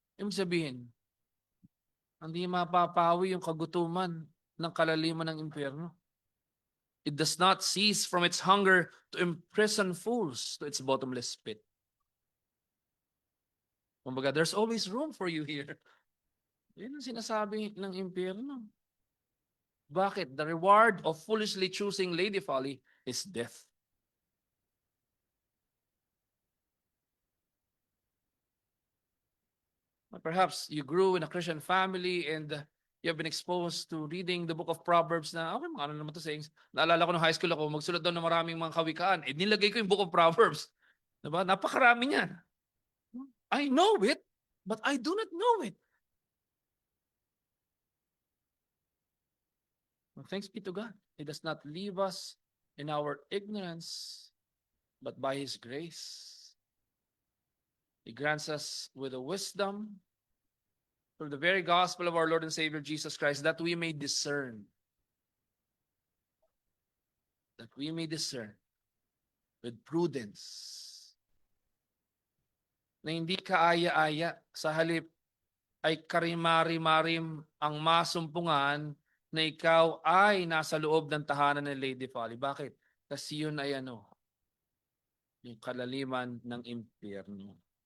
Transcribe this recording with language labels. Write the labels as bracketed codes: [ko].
[tl] Ibig sabihin, hindi mapapawi yung kagutuman ng kalaliman ng impyerno. [en] It does not cease from its hunger to imprison fools to its bottomless pit. [tl] Kumbaga, [en] there's always room for you here. [tl] Yan ang sinasabi ng impyerno. Bakit? [en] The reward of foolishly choosing Lady Folly is death. Perhaps you grew in a Christian family and you have been exposed to reading the book of Proverbs [tl] na, okay, ano naman to [en] sayings. [tl] Naalala ko nung high school ako, magsulat daw ng maraming mga kawikaan. Eh, nilagay ko yung book of Proverbs. Diba? Napakarami niyan. [en] I know it, but I do not know it. Well, thanks be to God. He does not leave us in our ignorance, but by His grace. He grants us with the wisdom through the very gospel of our Lord and Savior Jesus Christ that we may discern. That we may discern with prudence. [tl] Na hindi kaaya-aya, sa halip ay karimari-marim ang masumpungan na ikaw ay nasa loob ng tahanan ng Lady Folly. Bakit? Kasi yun ay ano, yung kalaliman ng impyerno.